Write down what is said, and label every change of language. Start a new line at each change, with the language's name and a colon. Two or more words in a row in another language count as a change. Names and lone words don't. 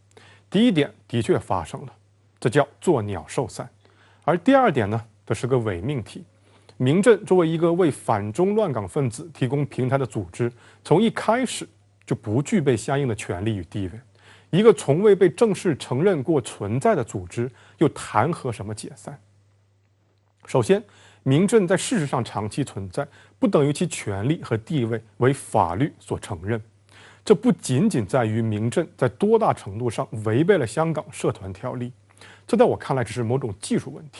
Chinese: 第一點的確發生了，這叫作鳥獸散；而第二點呢，這是個偽命題。民陣作為一個為反中亂港分子提供平台的組織，從一開始就不具備相應的權利與地位。一個從未被正式承認過存在的組織，又談何什麼解散？首先， 民政在事实上长期存在，不等于其权利和地位为法律所承认。这不仅仅在于民政在多大程度上违背了香港社团条例，这在我看来只是某种技术问题。